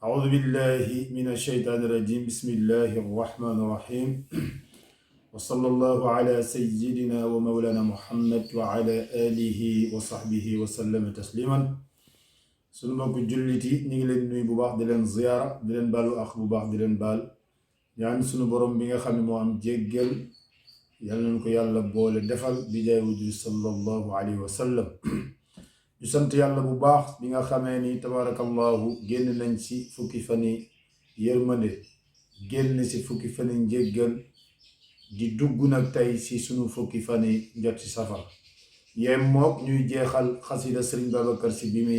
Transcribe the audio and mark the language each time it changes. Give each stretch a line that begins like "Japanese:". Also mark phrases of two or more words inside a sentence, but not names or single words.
Arabic: بالله من الشيطان الرجيم بسم الله الرحمن الرحيم وصلى الله على سيدنا ومولانا محمد وعلى آله وصحبه وسلم تسليما
Wolof: sunu mbokk jullit yi ñu ngi leen nuyu bu baax di leen ziyaara di leen baalu ak bu baax di leen baal ñaan sunu borom bi nga xam ne moo am jéggal yal nañu ko yàlla boole defal bi jaay wujudi
Arabic: صلى الله عليه وسلم
Wolof: ñu sant yàlla bu baax bi nga xamee ni tabarakallahu génn nañ ci fukki fani yërmande génn ci fukki fani njéggal di dugg nag tey ci sunu fukki fani njot ci safar yem mook ñuy jeexal xasida Sëriñ Babacar Si